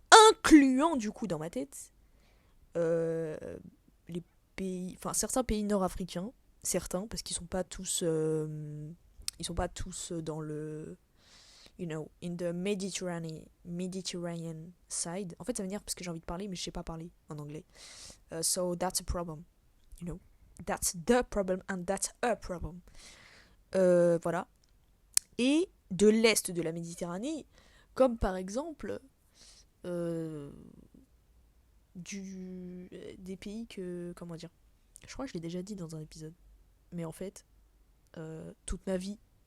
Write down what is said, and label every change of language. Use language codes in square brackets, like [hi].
[fr] Incluant, du coup, dans ma tête, euh, les pays, enfin certains pays nord-africains, certains, parce qu'ils sont pas tous, ils sont pas tous dans le, [en] in the Mediterranean side. [fr] En fait, ça veut dire parce que j'ai envie de parler, mais je sais pas parler en anglais. [en] So that's a problem, you know. That's the problem and that's a problem. [fr] Voilà. Et de l'est de la Méditerranée, comme par exemple euh, des pays que, comment dire, je crois que je l'ai déjà dit dans un épisode, mais en fait, toute ma vie,